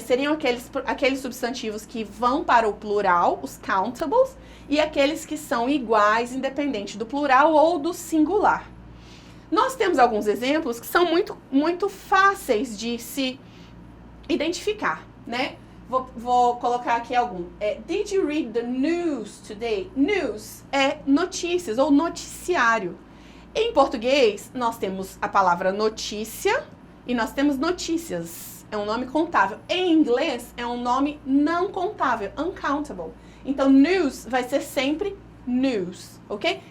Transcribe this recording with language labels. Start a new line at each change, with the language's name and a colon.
Portuguese: Seriam aqueles substantivos que vão para o plural, os countables, e aqueles que são iguais, independente do plural ou do singular. Nós temos alguns exemplos que são muito fáceis de se identificar, né? Vou colocar aqui algum.
English: Did you read the news today?
Portuguese: News é notícias ou noticiário. Em português, nós temos a palavra notícia e nós temos notícias. É um nome contável. Em inglês, é um nome não contável, uncountable. Então, news vai ser sempre news, ok?